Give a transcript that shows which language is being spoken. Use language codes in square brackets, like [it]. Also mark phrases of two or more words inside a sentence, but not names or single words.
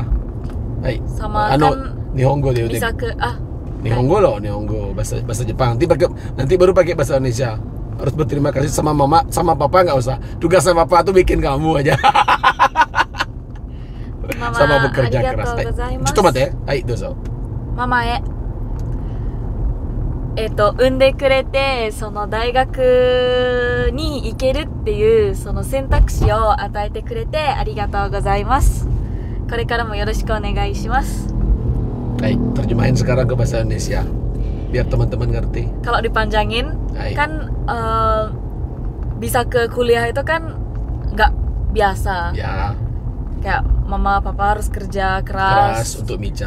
[id] Hai. Sama [ja] Ano, [id] kan Nihongo deh. bisa ke Nihongo loh, Nihongo bahasa Jepang. Nanti baru pakai bahasa Indonesia. Harus berterima kasih sama mama, sama papa nggak usah. Tugasnya papa tuh bikin kamu aja. Mama, sama bekerja keras. [ja] ありがとうございます. [id] Cuma ya, hai, [ja] dozo. ママへ産んでくれてその大学に行けるっていうその選択肢を与えてくれてありがとうございます。これからもよろしくお願いします。 [id] Hai, terjemahin sekarang ke bahasa Indonesia biar teman-teman ngerti. Kalau dipanjangin Hai. kan bisa ke kuliah itu kan nggak biasa. Ya, Kayak mama papa harus kerja keras untuk Mica.